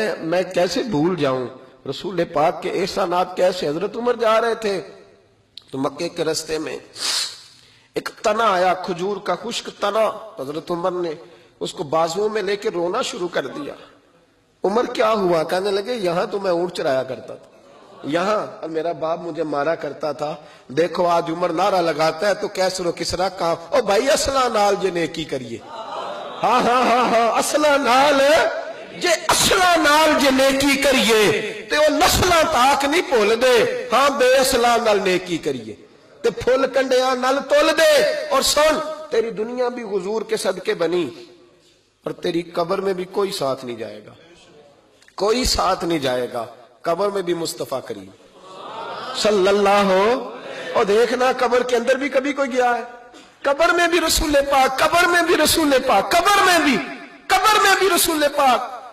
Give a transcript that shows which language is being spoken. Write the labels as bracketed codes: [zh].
[ur] میں کیسے بھول جاؤں رسول پاک کے احسانات کیسے۔ حضرت عمر جا رہے تھے تو مکے کے رستے میں ایک تنا آیا، کھجور کا خشک تنا، حضرت عمر نے اس کو بازوؤں میں لے کے رونا شروع کر دیا۔ عمر کیا ہوا؟ کہنے لگے یہاں تو میں اونٹ چرایا کرتا تھا، یہاں میرا باپ مجھے مارا کرتا تھا، دیکھو آج عمر نعرہ لگاتا ہے تو کیسر و کسرا کام، [pa] او بھائی اصلہ نال جے نیکی کریے، ہاں ہاں ہاں ہاں اصلا نال جے اصلا نال جے نیکی کریے تے وہ نسلاں تاک نہیں بھول دے. ہاں بے اصلا نال نیکی کریے تے پھول کنڈیاں نال تول دے. [ur] اور سن تیری دنیا بھی حضور کے صدقے بنی اور تیری قبر میں بھی کوئی ساتھ نہیں جائے گا, کوئی ساتھ نہیں جائے گا. قبر میں بھی مصطفیٰ کریم صلی اللہ ہو. اور دیکھنا قبر کے اندر بھی کبھی کوئی گیا ہے؟ قبر میں بھی رسول پاک, قبر میں بھی رسول پاک, قبر میں بھی رسول پاک.